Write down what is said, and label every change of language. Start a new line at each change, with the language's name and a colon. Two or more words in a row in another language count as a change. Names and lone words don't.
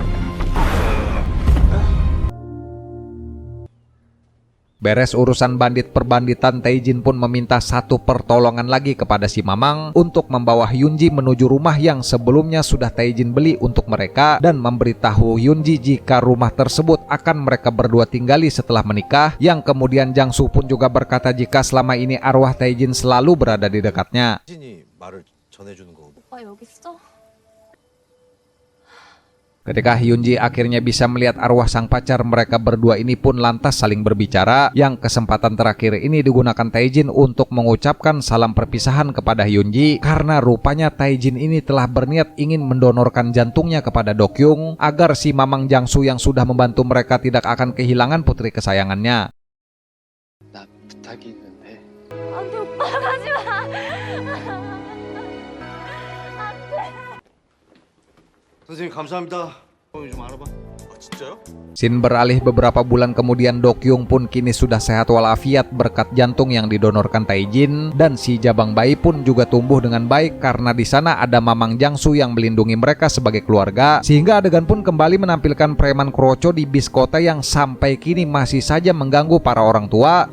Indonesian: Beres urusan bandit perbanditan, Tae-jin pun meminta satu pertolongan lagi kepada si Mamang untuk membawa Hyunji menuju rumah yang sebelumnya sudah Tae-jin beli untuk mereka dan memberitahu Hyunji jika rumah tersebut akan mereka berdua tinggali setelah menikah, yang kemudian Jang-soo pun juga berkata jika selama ini arwah Tae-jin selalu berada di dekatnya.
Korean: 오빠 여기 있어?
Indonesian: Ketika Hyunji akhirnya bisa melihat arwah sang pacar, mereka berdua ini pun lantas saling berbicara. Yang kesempatan terakhir ini digunakan Tae-jin untuk mengucapkan salam perpisahan kepada Hyunji karena rupanya Tae-jin ini telah berniat ingin mendonorkan jantungnya kepada Dokyung agar si Mamang Jang-soo yang sudah membantu mereka tidak akan kehilangan putri kesayangannya.
Korean: 안돼 오빠 가지마. 선생님 감사합니다. 요즘 알아봐. 진짜요?
Indonesian: Sin beralih beberapa bulan kemudian, Dokyung pun kini sudah sehat walafiat berkat jantung yang didonorkan Tae-jin, dan si jabang bayi pun juga tumbuh dengan baik karena di sana ada Mamang Jang-soo yang melindungi mereka sebagai keluarga, sehingga adegan pun kembali menampilkan preman kroco di bis kota yang sampai kini masih saja mengganggu para orang tua.